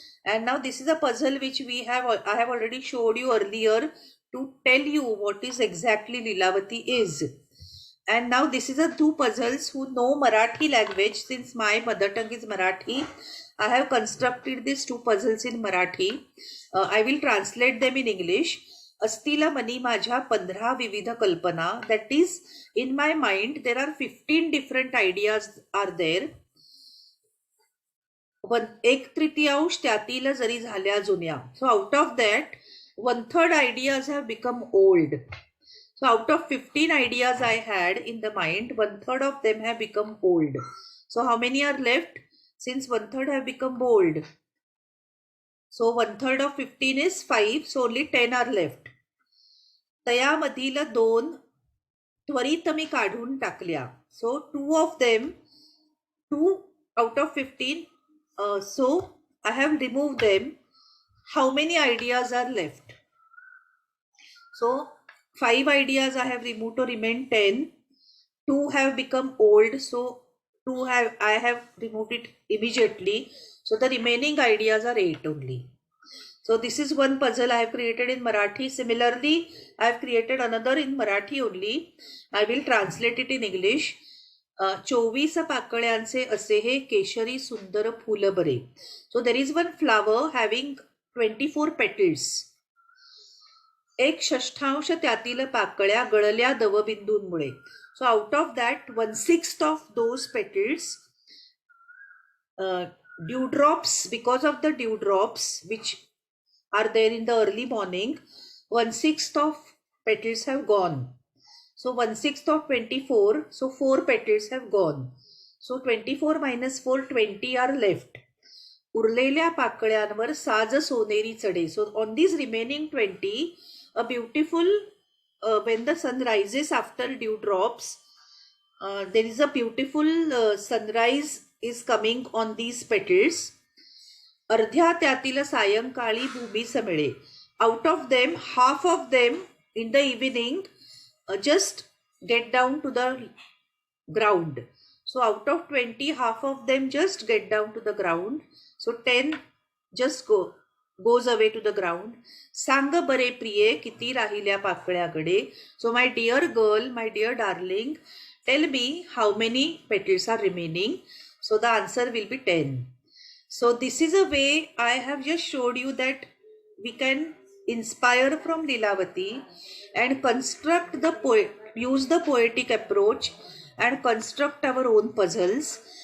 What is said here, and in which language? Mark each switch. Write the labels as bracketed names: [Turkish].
[English] And now this is a puzzle which I have already showed you earlier to tell you what is exactly Lilavati is. And now this is a two puzzles who know Marathi language. Since my mother tongue is Marathi, I have constructed these two puzzles in Marathi. I will translate them in English. [Marathi] Astila mani माझ्या 15 विविध कल्पना. [English] That is, in my mind there are 15 different ideas are there. [Marathi] 1/3 त्यातील जरी झाल्या जुन्या. [English] So out of that 1/3 ideas have become old. So out of 15 ideas I had in the mind, 1/3 of them have become old. So how many are left? Since 1/3 have become old, so 1/3 of 15 is 5, so only 10 are left. [Marathi] तयामधील 2 त्वरित मी काढून टाकल्या. [English] So 2 of them, 2 out of 15, so I have removed them. How many ideas are left? So 5 ideas I have removed to remain 10. 2 have become old, so I have removed it immediately. So the remaining ideas are 8 only. So this is one puzzle I have created in Marathi. Similarly, I have created another in Marathi only. I will translate it in English. [Marathi] 24 पाकळ्यांचे असे हे केशरी सुंदर फूल बरे. [English] So there is one flower having 24 petals. [Marathi] 1/6 त्यातील पाकळ्या गळल्या दवबिंदूंमुळे. [English] So out of that, 1/6 of those petals, dewdrops, because of the dewdrops which are there in the early morning, 1/6 of petals have gone. So 1/6 of 24, so 4 petals have gone. So 24 minus 4, 20 are left. [Marathi] उरलेल्या पाकळ्यांवर साज सोनेरी चढे. [English] So on these remaining 20, a beautiful, when the sun rises after dewdrops, there is a beautiful sunrise is coming on these petals. [Marathi] अर्ध्या त्यातील सायंकाळी भूमी समिळे. [English] Out of them, half of them in the evening just get down to the ground. So out of 20, half of them just get down to the ground. So 10 just goes away to the ground. [Marathi] सांग बरे प्रिये किती राहिल्या पाकळ्याकडे. [English] So my dear girl, my dear darling, tell me how many petals are remaining. So the answer will be 10. So this is a way I have just showed you that we can inspire from Lilavati and construct the use the poetic approach and construct our own puzzles.